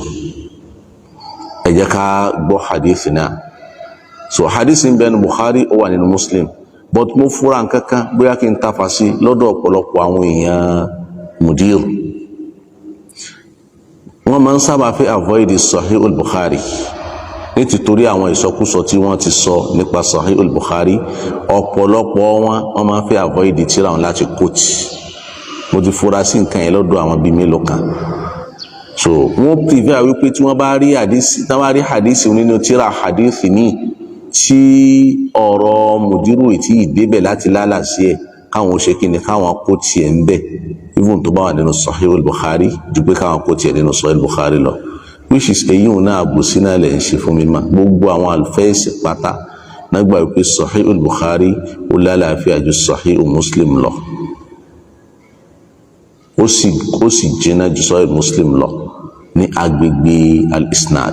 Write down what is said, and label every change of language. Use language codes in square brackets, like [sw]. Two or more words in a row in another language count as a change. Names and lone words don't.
[yo] Ẹ jẹ́ ká gbọ́ hadith náà. So hadith ń bẹ ní Bukhari, ó wà nínú Muslim, but mo fura nǹkankan bóyá kí n tafa sí lọ́dọ̀ ọ̀pọ̀lọpọ̀ àwọn èèyàn mudir. Wọ́n máa ń sábà fẹ́ avoid Sahih al-Bukhari nítorí àwọn ìsọkúsọ tí wọ́n ti sọ nípa Sahih al-Bukhari. Ọ̀pọ̀lọpọ̀ wọ́n máa ń fẹ́ avoid tírà wọn láti quote. Mo ti fura sí nǹkan yẹn lọ́dọ̀ àwọn bíi mélòó kan. So wọ́n prefer wípé tí wọ́n bá rí hadith nínú tírà hadith ní tí ọ̀rọ̀ mùdírù tí ìdébẹ̀ láti lálà sí ẹ̀, káwọn ó ṣe kí ni káwọn kó tiẹ̀ ń bẹ̀ even tó bá wà nínú Sahih al-Bukhari ju pé káwọn kó tiẹ̀ nínú Sahih al-Bukhari lọ, [en] which is [yo] èyí ò náà àbòsí náà lẹ̀ ń ṣe fún mi mà. Gbogbo àwọn alfẹ́ẹ̀sì pátá nágbà wípé Sahih al-Bukhari ó lálàáfíà ju Sahih Muslim lọ, ó sì jìnnà ju Sahih Muslim lọ ní agbègbè al-isnad.